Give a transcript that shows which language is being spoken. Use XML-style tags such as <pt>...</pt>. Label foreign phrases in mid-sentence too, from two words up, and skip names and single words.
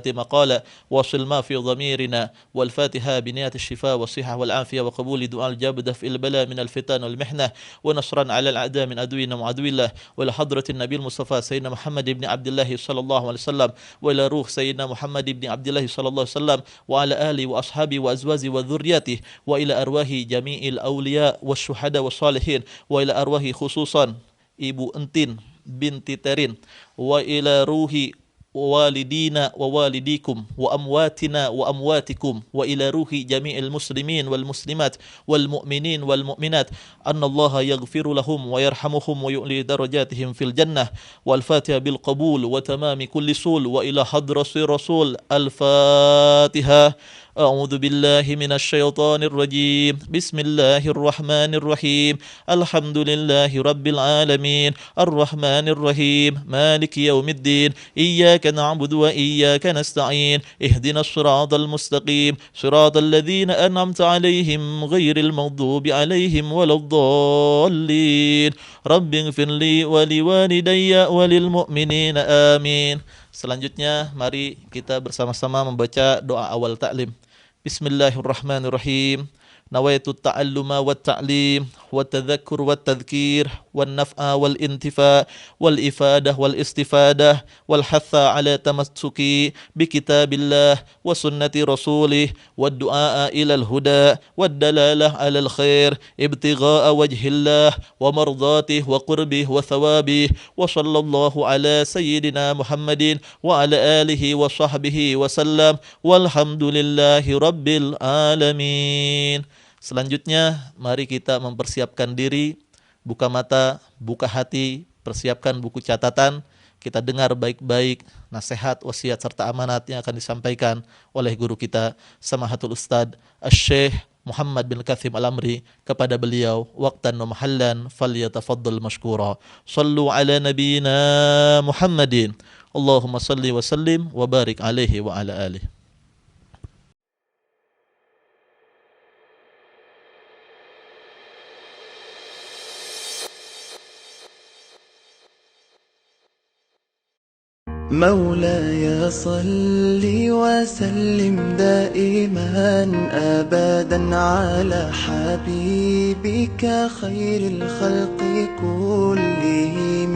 <ar>مقالا واصل ما في ضميرنا والفاتحة بنيات الشفاء والصحة والعافية وقبول دعاء الجاب دفء البلاء من الفتن والمحنة ونصرا على الأعداء من عدونا وعدو الله وإلى حضرة النبي المصطفى سيدنا محمد بن عبد الله صلى الله عليه وسلم وإلى روح سيدنا محمد بن عبد الله صلى الله عليه وسلم وعلى آله وأصحابه وأزواجه وذريته وإلى أرواح جميع الأولياء والشهداء والصالحين وإلى أرواح خصوصا Ibu Entin بنت ترين وإلى روح والدينا ووالديكم وأمواتنا وأمواتكم وإلى روح جميع المسلمين والمسلمات والمؤمنين والمؤمنات أن الله يغفر لهم ويرحمهم ويعلي درجاتهم في الجنة والفاتحة بالقبول وتمام كل سؤل وإلى حضرة الرسول الفاتحة. أعوذ بالله من الشيطان الرجيم بسم الله الرحمن الرحيم الحمد لله رب العالمين الرحمن الرحيم مالك يوم الدين إياك نعبد وإياك نستعين اهدنا الصراط المستقيم صراط الذين أنعمت عليهم غير المغضوب عليهم ولا الضالين رب اغفر لي ولوالدي وللمؤمنين آمين.</ar> <id>Selanjutnya mari kita bersama-sama membaca doa awal taklim. Bismillahirrahmanirrahim.</id> <ar>نويت التعلم والتعليم والتذكر والتذكير والنفع والانتفاع والإفادة والاستفادة والحث على التمسك بكتاب الله وسنة رسوله والدعاء إلى الهدى والدلالة على الخير ابتغاء وجه الله ومرضاته وقربه وثوابه وصلى الله على سيدنا محمد وعلى آله وصحبه وسلم والحمد لله رب العالمين.</ar> <id>Selanjutnya, mari kita mempersiapkan diri, buka mata, buka hati, persiapkan buku catatan. Kita dengar baik-baik nasihat, wasiat, serta amanat yang akan disampaikan oleh guru kita, Samahatul Ustadz Asy-Syaikh Muhammad bin Kathim Al-Amri. Kepada beliau,</id> <ar>وقتا ومحلا، فليتفضل مشكورا. صلوا على نبينا محمد. اللهم صل وسلم وبارك عليه وعلى آله. مولاي صل وسلم دائما أبدا على حبيبك خير الخلق كلهم.</ar>